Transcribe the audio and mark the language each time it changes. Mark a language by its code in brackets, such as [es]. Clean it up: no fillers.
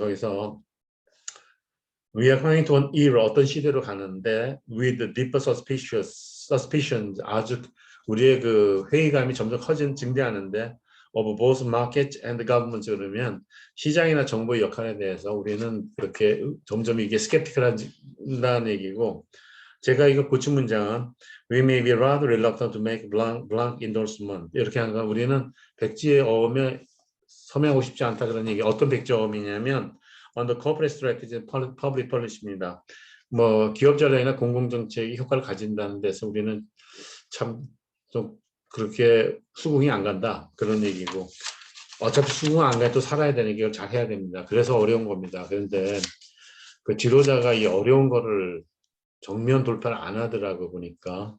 [ko] 거기서 [en] We are going to an era [ko] 어떤 시대로 가는데 [en] with deeper suspicions [ko] 아주 우리의 그 회의감이 점점 증대하는데 [en] of both market and government [ko] 그러면 시장이나 정부의 역할에 대해서 우리는 그렇게 점점 이게 스캡티컬한다는 얘기고 제가 이거 고친 문장은 [en] We may be rather reluctant to make blank endorsement [ko] 이렇게 한 건 우리는 백지의 어음에 서명하고 싶지 않다 그런 얘기. 어떤 백지의 어음이냐면 [en] on the corporate strategy and public policy [ko] 입니다. 뭐 기업 전략이나 공공 정책이 효과를 가진다는 데서 우리는 참 좀 그렇게 수긍이 안 간다 그런 얘기고 어차피 수긍 안 가도 살아야 되는 게 잘 해야 됩니다. 그래서 어려운 겁니다. 그런데 그 지도자가 이 어려운 거를 정면 돌파를 안 하더라고 보니까.